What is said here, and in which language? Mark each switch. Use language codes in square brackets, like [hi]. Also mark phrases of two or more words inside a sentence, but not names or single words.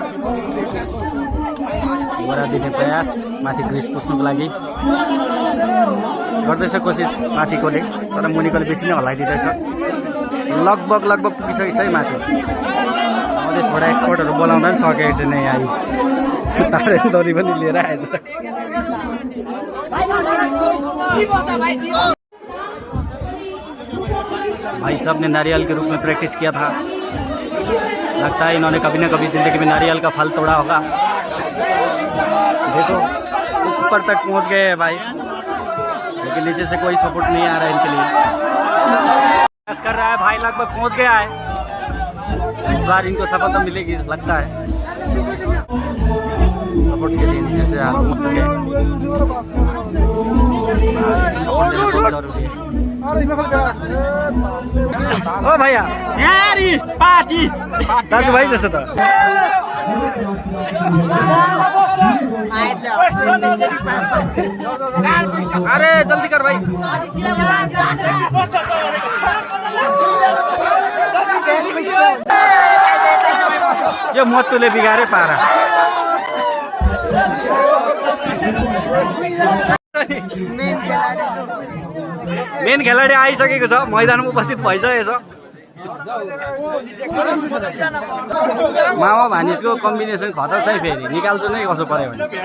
[ne] घोडा दिने प्रयास माथि ग्रिस पुस्नुको लागि गर्दैछ कोसिस माथिकोले तर मुनिकोले बेसी नै हल्लाइदिँदैछ लगभग पुगिसकेको छ है माथि मधेसबाट एक्सपर्टहरू बोलाउँदा पनि सकेको छैन यहाँ तारेन दरी पनि लिएर आएछ [hi] भाई साहब ने नारियल के रूप में प्रैक्टिस किया था लगता है इन्होंने कभी न कभी जिंदगी में नारियल का फल तोड़ा होगा देखो ऊपर तक पहुंच गए हैं भाई लेकिन नीचे से कोई सपोर्ट नहीं आ रहा है इनके लिए प्रयास कर रहा है भाई लगभग पहुंच गया है इस बार इनको सफलता मिलेगी लगता है सपोर्ट के लिए नीचे से आप पहुंच सके सपोर्ट देना बहुत जरूरी है ओ भैया यारी पार्टी [ne] दाजु भाइ जस्तो त [hi] अरे जल्दी कर भाइ [ne] यो मत्तुले बिगारे पारा मेन खेलाडी आइसकेको छ मैदानमा उपस्थित भइसकेको छ मामा भानिसको कम्बिनेसन खतरा छ फेरि निकाल्छु नै कसो पर्यो भने